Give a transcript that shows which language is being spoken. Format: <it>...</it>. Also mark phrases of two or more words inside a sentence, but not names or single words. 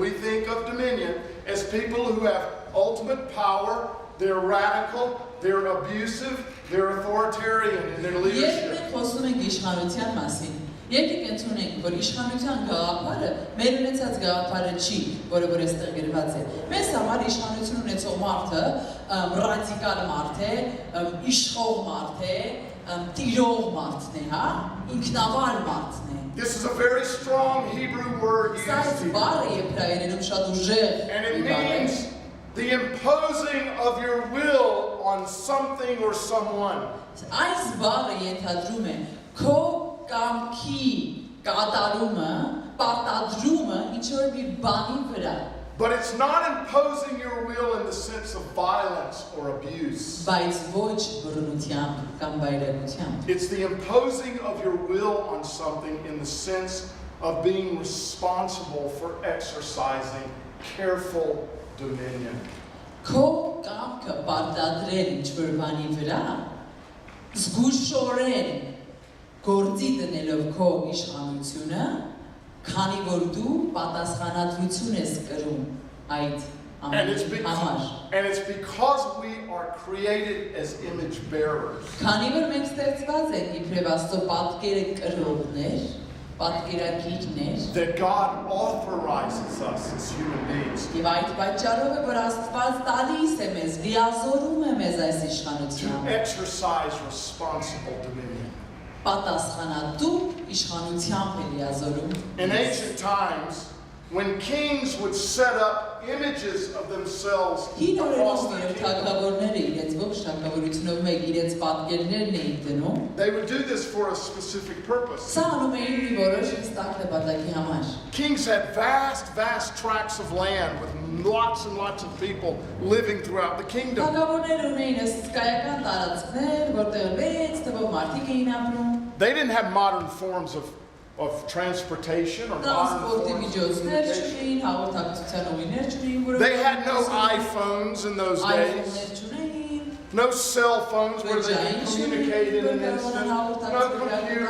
<en>We think of dominion as people who have ultimate power, they're radical, they're abusive, they're authoritarian in their</en> <hy>Երբ</hy> <en>leadership.</en> <hy>մենք խոսում ենք իշխանության մասին, եկեք ընդունենք, որ իշխանության գաղափարը մեր ունեցած գաղափարը չի, որը որ այստեղ գրված է։ Մեզ համար իշխանություն ունեցող մարդը ռադիկալ մարդ է, իշխող մարդ է, տիրող մարդն է, հա, ինքնավար մարդն է։</hy> <en>This is a very strong Hebrew word</en> <hy>Սա</hy> <en>used here.</en> <hy>բառը եբրայերենում շատ ուժեղ</hy> <en>And it</en> <hy>բառ է։</hy> <en>means the imposing of your will on something or someone.</en> <hy>Այս բառը ենթադրում է քո կամքի կատարումը, պարտադրումը ինչ-որ մի բանի վրա։</hy> <en>But it's not imposing your will in the sense of violence or abuse.</en> <hy>Բայց ոչ բռնությամբ կամ վայրագությամբ։</hy> <en>It's the imposing of your will on something in the sense of being responsible for exercising careful dominion.</en> <hy>Քո կամքը պարտադրել ինչ-որ բանի վրա, զգուշորեն գործի դնելով քո իշխանությունը, քանի որ դու պատասխանատվություն ես կրում այդ</hy> <en>And it's</en> <hy>համար։</hy> <en>because we are created as image bearers.</en> <hy>Քանի որ մենք ստեղծված ենք իբրև Աստծո պատկերը կրողներ, պատկերակիրներ,</hy> <en>That God authorizes us as human beings</en> <hy>եւ այդ պատճառով է որ Աստված տալիս է մեզ, լիազորում է մեզ այս</hy> <en>to</en> <hy>իշխանությամբ։</hy> <en>exercise responsible dominion.</en> <hy>Պատասխանատու իշխանությամբ է լիազորում։</hy> <en>In ancient times, when kings would set up images of themselves</en> <hy>Հին</hy> <en>across</en> <hy>օրերում</hy> <en>their</en> <hy>երբ</hy> <en>kingdom,</en> <hy>թագավորները իրենց ողջ թագավորությունով մեկ իրենց պատկերներն էին դնում,</hy> <en>they would do this for a specific purpose.</en> <hy>սա անում էին մի որոշ հստակ նպատակի համար։</hy> <en>Kings had vast tracts of land with lots and lots of people living throughout the kingdom.</en> <hy>Թագավորները ունեին հսկայական տարածքներ, որտեղ մեծ թվով մարդիկ էին ապրում,</hy> <en>They didn't have modern forms of transportation or modern</en> <hy>տրանսպորտի</hy> <en>forms of</en> <hy>միջոցներ</hy> <en>communication.</en> <hy>չունեին, հաղորդակցության ուղիներ չունեին, որը</hy> <en>They had no iPhones in those days,</en> <hy>iPhone-ներ չունեին,</hy> <en>no cell phones where they</en> <hy>բջջային</hy> <en>could</en> <hy>չունեին,</hy> <en>communicate in</en> <hy>որ</hy> <en>an</en> <hy>կարողանան</hy> <en>instant, no computers.</en>